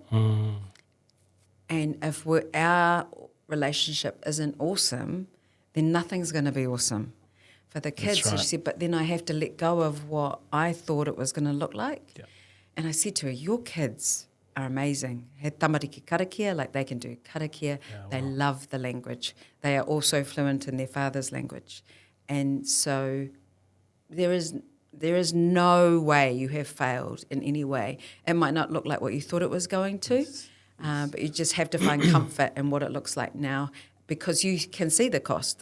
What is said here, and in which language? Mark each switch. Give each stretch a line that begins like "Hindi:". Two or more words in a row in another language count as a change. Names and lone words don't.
English: And if our relationship isn't awesome, then nothing's going to be awesome for the kids. That's right. So she said, but then I have to let go of what I thought it was going to look like. Yeah. And I said to her, your kids are amazing.
Māori: He tamariki karakia,
English: they can do karakia. They love the language. They are also fluent in their father's language. And so there is no way you have failed in any way. It might not look like what you thought it was going to, but you just have to find comfort in what it looks like now, because you can see the cost.